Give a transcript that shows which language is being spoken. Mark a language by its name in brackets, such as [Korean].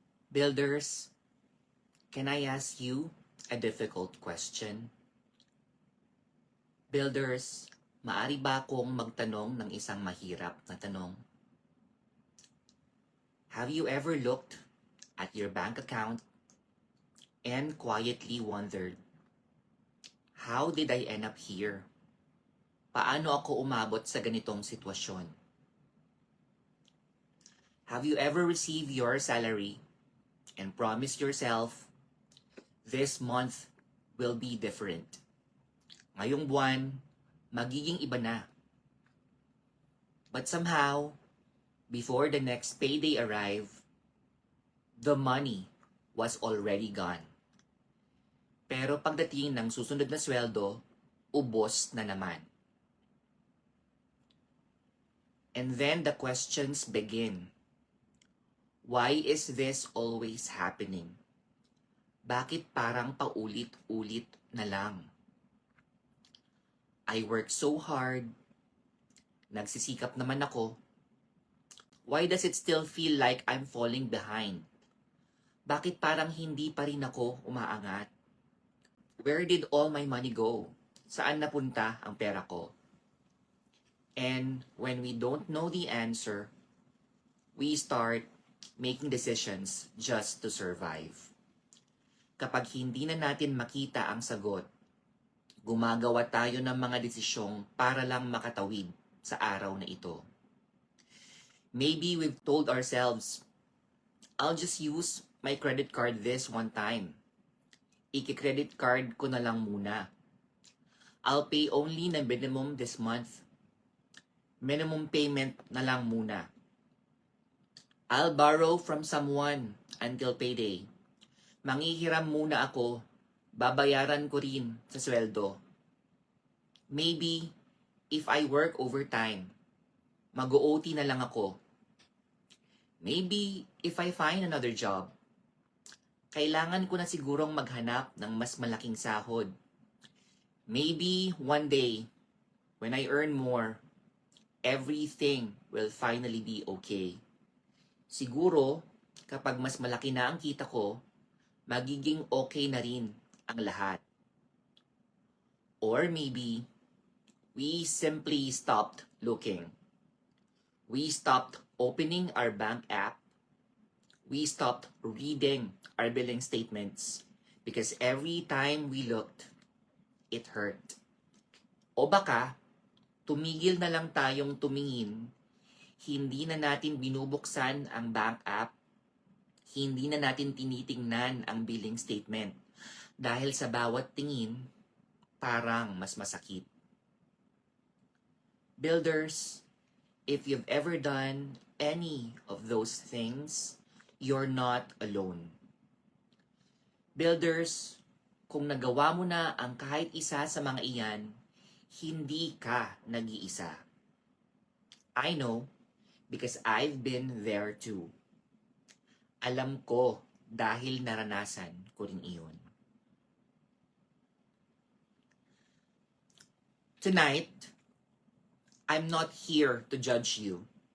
[English] Builders, can I ask you a difficult question? [Filipino] Builders, maari ba akong magtanong ng isang mahirap na tanong? [English] Have you ever looked at your bank account and quietly wondered, how did I end up here? [Filipino] Paano ako umabot sa ganitong sitwasyon? [English] Have you ever received your salary and promised yourself, this month will be different? [Filipino] Ngayong buwan, magiging iba na. [English] But somehow, before the next payday arrived, the money was already gone. [Filipino] Pero pagdating ng susunod na sweldo, ubos na naman. [English] And then the questions begin. Why is this always happening? [Filipino] Bakit parang paulit-ulit na lang? [English] I work so hard. [Filipino] Nagsisikap naman ako. [English] Why does it still feel like I'm falling behind? [Filipino] Bakit parang hindi pa rin ako umaangat? [English] Where did all my money go? [Filipino] Saan napunta ang pera ko? [English] And when we don't know the answer, we start making decisions just to survive. [Filipino] Kapag hindi na natin makita ang sagot, gumagawa tayo ng mga desisyong para lang makatawid sa araw na ito. [English] Maybe we've told ourselves, I'll just use my credit card this one time. [Filipino] Iki-credit card ko na lang muna. [English] I'll pay only na minimum this month. [Filipino] Minimum payment na lang muna. [English] I'll borrow from someone until payday. [Filipino] Manghihiram muna ako, babayaran ko rin sa sweldo. [English] Maybe, if I work overtime, [Filipino] mag-OT na lang ako. [English] Maybe, if I find another job, [Filipino] kailangan ko na sigurong maghanap ng mas malaking sahod. [English] Maybe, one day, when I earn more, everything will finally be okay. [Filipino] Siguro, kapag mas malaki na ang kita ko, magiging okay na rin ang lahat. [English] Or maybe, we simply stopped looking. We stopped opening our bank app. We stopped reading our billing statements because every time we looked, it hurt. [Filipino] O baka, tumigil na lang tayong tumingin. Hindi na natin binubuksan ang bank app. Hindi na natin tinitingnan ang billing statement. Dahil sa bawat tingin, parang mas masakit. [English] Builders, if you've ever done any of those things, you're not alone. [Filipino] Builders, kung nagawa mo na ang kahit isa sa mga iyan, hindi ka nag-iisa. [English] I know, because I've been there too. [Filipino] Alam ko dahil naranasan ko rin iyon. [English] Tonight, I'm not here to judge you.